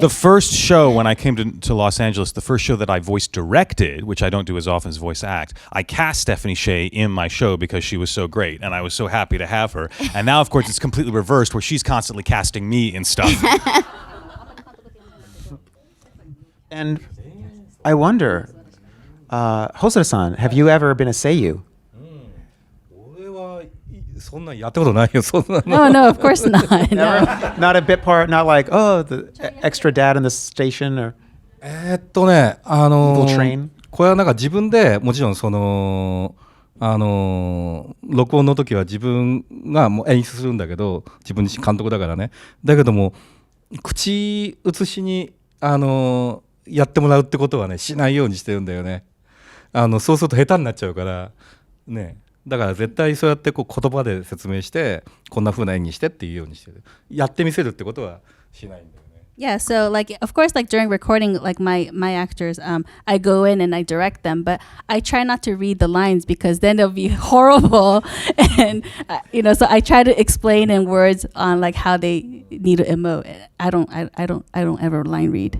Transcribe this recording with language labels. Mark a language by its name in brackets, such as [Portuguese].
[English] The first show when I came to Los Angeles, the first show that I voice directed, which I don't do as often as voice act, I cast Stephanie Sheh in my show because she was so great, and I was so happy to have her. And now, of course, it's completely reversed, where she's constantly casting me in stuff. And I wonder, Hosoda-san, have you ever been a seiyuu? [Japanese] 俺はそんなんやったことないよ。そんなの。 [English] No, no, of course not. No. Not a bit part, not like, the extra dad in the station or Evil train? [Japanese] これはなんか自分でもちろんその録音の時は自分がもう演出するんだけど、自分自身監督だからね。だけども口移しにやってもらうってことはねしないようにしてるんだよね。そうすると下手になっちゃうからね。だから絶対そうやってこう言葉で説明してこんな風な演技してっていうようにしてる。やってみせるってことはしないんだよね。 [English] Yeah, so like of course like during recording like my actors I go in and I direct them, but I try not to read the lines because then they'll be horrible and so I try to explain in words on like how they need to emote. I don't ever line read.